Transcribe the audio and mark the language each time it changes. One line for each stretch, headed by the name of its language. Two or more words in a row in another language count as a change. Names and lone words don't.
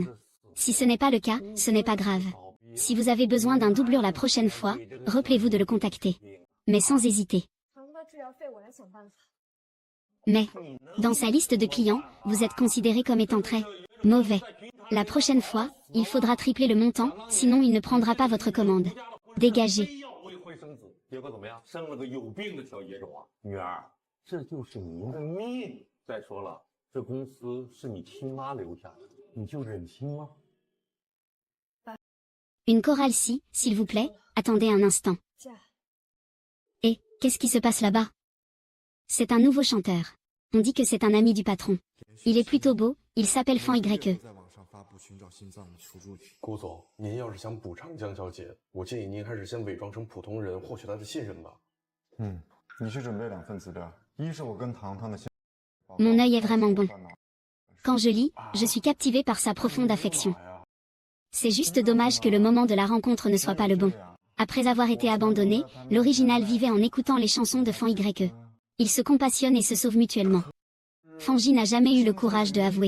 French: Si ce n'est pas le cas, ce n'est pas grave. Si vous avez besoin d'un doublure la prochaine fois, rappelez-vous de le contacter. Mais sans hésiter. Mais, dans sa liste de clients, vous êtes considéré comme étant très mauvais. La prochaine fois, il faudra tripler le montant, sinon il ne prendra pas votre commande. Dégagez.
Chinese: 结果怎么样？生了个有病的小野种啊！女儿，这就是您的命。再说了，这公司是你亲妈留下的，你就忍心吗？
French: Une chorale-ci, s'il vous plaît, attendez un instant. Et, qu'est-ce qui se passe là-bas? C'est un nouveau chanteur. On dit que c'est un ami du patron. Il est plutôt beau, il s'appelle Fan YE.
Chinese: 顾总，您要是想补偿江小姐，我建议您还是先伪装成普通人，获取她的信任吧。你去准备2份资料，一是我跟糖糖的。
French: Mon œil est vraiment bon. Quand je lis, je suis captivée par sa profonde affection. C'est juste dommage que le moment de la rencontre ne soit pas le bon. Après avoir été abandonné, l'original vivait en écoutant les chansons de Fan YE. Ils se compassionnent et se sauvent mutuellement. Fanji n'a jamais eu le courage de avouer.